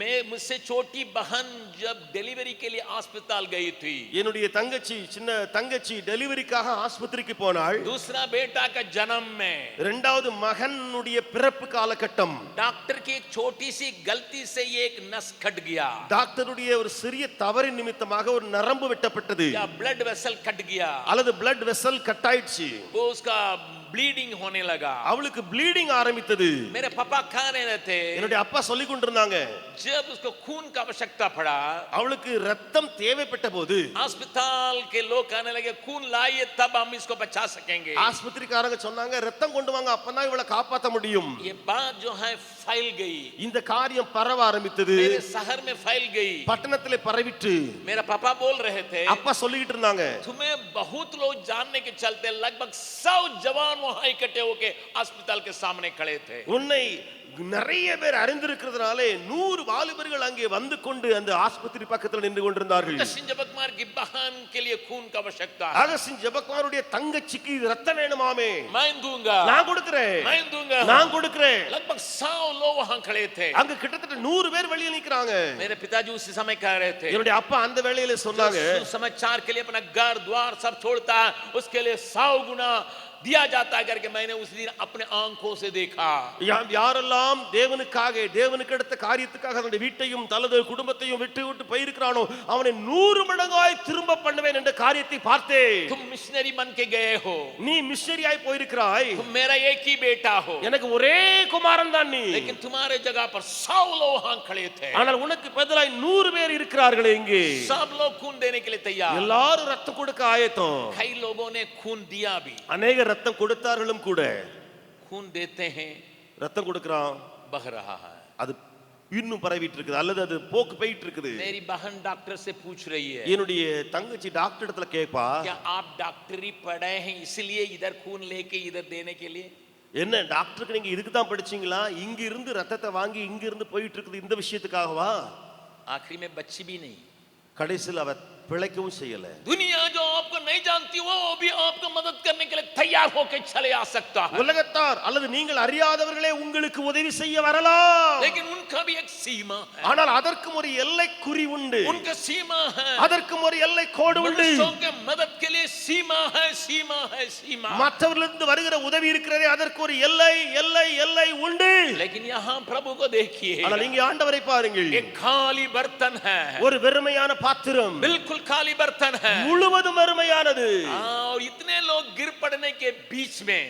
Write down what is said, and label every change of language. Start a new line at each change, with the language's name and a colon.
Hindi: मुझसे छोटी बहन जब डिलीवरी के लिए अस्पताल गई थी,
Tamil: என்னுடைய சின்ன தங்கச்சி டெலிவரிக்காக ஆஸ்பத்திரிக்கு போனாள்.
Hindi: दूसरा बेटा का जन्म में
Tamil: இரண்டாவது மகனுடைய பிறப்பு காலகட்டம்,
Hindi: डॉक्टर की एक छोटी सी गलती से ये एक नस कट गया,
Tamil: டாக்டருடைய ஒரு சிறிய தவறின் நிமித்தமாக ஒரு நரம்பு வெட்டப்பட்டது,
Hindi: या ब्लड वेसल कट गया,
Tamil: அல்லது பிளட் வெசல் கட் ஆயிடுச்சு.
Hindi: वो उसका ब्लीडिंग होने लगा,
Tamil: அவளுக்கு ப்ளீடிங் ஆரம்பித்தது.
Hindi: मेरे पापा कह रहे थे,
Tamil: என்னுடைய அப்பா சொல்லி கொண்டிருந்தாங்க,
Hindi: जब उसको खून का आवश्यकता पड़ा,
Tamil: அவளுக்கு ரத்தம் தேவைப்பட்ட போது
Hindi: अस्पताल के लोग कहने लगे खून लाइए तब हम इसको बचा सकेंगे,
Tamil: ஆஸ்பத்திரிக்காரங்க சொன்னாங்க, ரத்தம் கொண்டு வாங்க, அப்பதான் இவளை காப்பாற்ற முடியும்.
Hindi: ये बात जो है फैल गई,
Tamil: இந்த காரியம் பரவ ஆரம்பித்தது,
Hindi: मेरे शहर में फैल गई,
Tamil: பட்டணத்திலே பரவிட்டு.
Hindi: मेरा पापा बोल रहे थे,
Tamil: அப்பா சொல்லிட்டு இருந்தாங்க,
Hindi: तुम्हें बहुत लोग जानने के चलते लगभग 100 जवान वहां इकट्ठे होके अस्पताल के सामने खड़े थे,
Tamil: உன்னை நிறைய பேர் அறிந்திருக்கிறதுனாலே 100 வாலிபர்கள் அங்கே வந்து கொண்டு அந்த ஆஸ்பத்திரி பக்கத்தில் நின்று கொண்டிருந்தார்கள்.
Hindi: अगस्तीन जबकमार की बहन के लिए खून का आवश्यकता है,
Tamil: அகஸ்டின் ஜெபக்குமாருடைய தங்கச்சிக்கு ரத்தம் வேணுமாமே,
Hindi: मैं दूंगा,
Tamil: நான் கொடுக்கிறேன்,
Hindi: मैं दूंगा,
Tamil: நான் கொடுக்கிறேன்.
Hindi: लगभग 100 लोग वहां खड़े थे,
Tamil: அங்க கிட்டத்தட்ட 100 பேர் வெளியே நிக்கறாங்க.
Hindi: मेरे पिताजी उसी समय कह रहे थे,
Tamil: என்னுடைய அப்பா அந்த வேளையில சொன்னாங்க,
Hindi: समाचार के लिए अपना घर द्वार सब छोड़ता है उसके लिए 100 गुना दिया जाता है करके मैंने उस दिन अपने आंखों से देखा।
Tamil: யாரெல்லாம் தேவனுக்காக தேவனுக்கு எடுத்த காரியத்துக்காக தன்னுடைய வீட்டையும் தனது குடும்பத்தையும் விட்டு விட்டு போயிருக்கிறானோ அவனை 100 மடங்காய் திரும்ப பண்ணுவேன் என்ற காரியத்தை பார்த்தேன்.
Hindi: तुम मिशनरी बन के गए हो,
Tamil: நீ மிஷனரியாய் போயிருக்கிறாய்.
Hindi: तुम मेरा एक ही बेटा हो,
Tamil: எனக்கு ஒரே குமாரன் தான் நீ.
Hindi: लेकिन तुम्हारे जगह पर 100 लोग वहां खड़े थे।
Tamil: ஆனால் உனக்கு பதிலாய் 100 பேர் இருக்கிறார்களே இங்கே.
Hindi: सब लोग खून देने के लिए तैयार,
Tamil: எல்லாரும் ரத்தம் கொடுக்க ஆயத்தம்.
Hindi: कई लोगों ने खून दिया भी।
Tamil: अनेक ரத்தம் கொடுத்தார்களும் கூட.
Hindi: खून देते हैं,
Tamil: ரத்தம் கொடுக்கறான்,
Hindi: बह रहा है,
Tamil: அது இன்னும் பரவிட்டு இருக்குது அல்லது அது போக்கு போயிட்டு இருக்குது.
Hindi: मेरी बहन डॉक्टर से पूछ रही है,
Tamil: என்னுடைய தங்கச்சி டாக்டர் இடத்துல கேப்பா,
Hindi: क्या आप डॉक्टरी पढ़े हैं इसलिए इधर खून लेके इधर देने के लिए?
Tamil: என்ன டாக்டருக்கு நீங்க இதுக்கு தான் படிச்சீங்களா? இங்க இருந்து ரத்தத்தை வாங்கி இங்க இருந்து போயிட்டு இருக்குது இந்த விஷயத்துக்காகவா?
Hindi: आखिरी में बच्ची भी नहीं,
Tamil: கடைசியில் அவ பிழைக்கவும் செய்யல.
Hindi: दुनिया जो आपको नहीं जानती वो भी आपको मदद करने के लिए तैयार होकर चले आ सकता है,
Tamil: உலகத்தார் அல்லது நீங்கள் அறியாதவர்களே உங்களுக்கு உதவி செய்ய வரலாம்.
Hindi: लेकिन उनका भी एक सीमा है,
Tamil: ஆனால் அதற்கும் ஒரு எல்லை குறி உண்டு.
Hindi: उनका सीमा है,
Tamil: அதற்கும் ஒரு எல்லை கோடு உண்டு.
Hindi: मनुष्यों के मदद के लिए सीमा है, सीमा है, सीमा।
Tamil: மற்றவர்களிருந்து வருகிற உதவி இருக்கிறதே அதற்கு ஒரு எல்லை எல்லை எல்லை உண்டு.
Hindi: लेकिन यहाँ प्रभु को देखिए,
Tamil: ஆனால் இங்கே ஆண்டவரை பாருங்கள்.
Hindi: एक खाली बर्तन है,
Tamil: ஒரு வெறுமையான பாத்திரம்,
Hindi: बिल्कुल खाली बर्तन है,
Tamil: முழுவதும் வெறுமையானது.
Hindi: और इतने लोग गिर पड़ने के बीच में